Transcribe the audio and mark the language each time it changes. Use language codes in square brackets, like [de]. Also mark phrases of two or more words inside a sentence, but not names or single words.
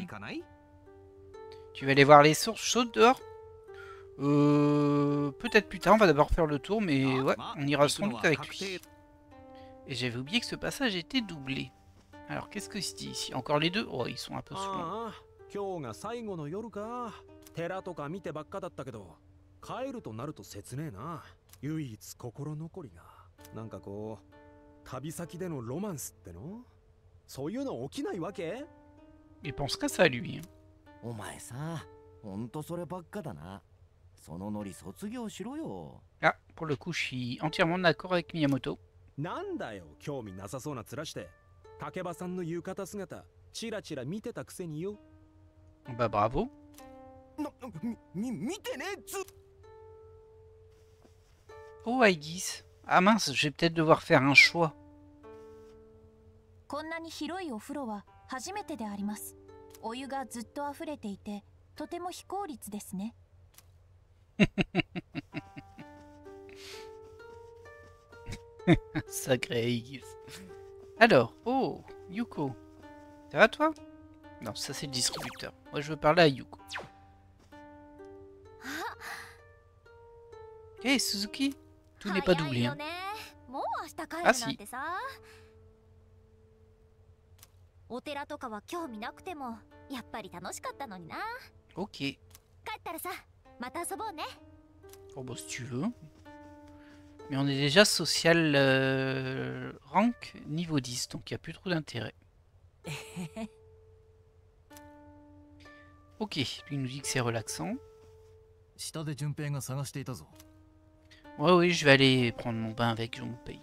[fr] Tu vas aller voir les sources chaudes dehors? Peut-être plus tard, on va d'abord faire le tour, mais ouais, on ira sans doute avec lui. Et j'avais oublié que ce passage était doublé. Alors, qu'est-ce que c'est ici? Encore les deux? Oh, ils sont un peu saoulants. [ja] 今日が最後の夜か。寺とか見てばっかだったけど、帰るとなると切ねえな。唯一心残りが、なんかこう、旅先でのロマンスっての？そういうの起きないわけ？ [fr] Il penserait ça à lui. [ja] お前さ、ほんとそればっかだな。そのノリ卒業しろよ。 [fr] Ah, pour le coup, je suis entièrement d'accord avec Miyamoto. [ja] なんだよ、興味なさそうな面して。竹場さんの浴衣姿、チラチラ見てたくせによ。 [fr] Bah bravo. [ja] 見てねっつ。 [fr] Oh, Aegis. Ah mince, je vais peut-être devoir faire un choix. [ja] こんなに広いお風呂は初めてであります。お湯がずっと溢れていて、とても非効率ですね。 [fr] Sacré Aegis. Alors, oh, Yuko. Ça va toi? Non, ça c'est le distributeur. Moi je veux parler à Yuko. Hey Suzuki, tout n'est pas doublé. Hein. Ah si. [ja] お寺とかは興味なくてもやっぱり楽しかったのにな。 [fr] Ok. [ja] 帰ったらさ、また遊ぼうね。 [fr] Oh bah si tu veux. Mais on est déjà [en] social rank [fr] niveau 10, donc il n'y a plus trop d'intérêt. Ok, lui il nous dit que c'est relaxant. Ouais, oui, je vais aller prendre mon bain avec Junpei.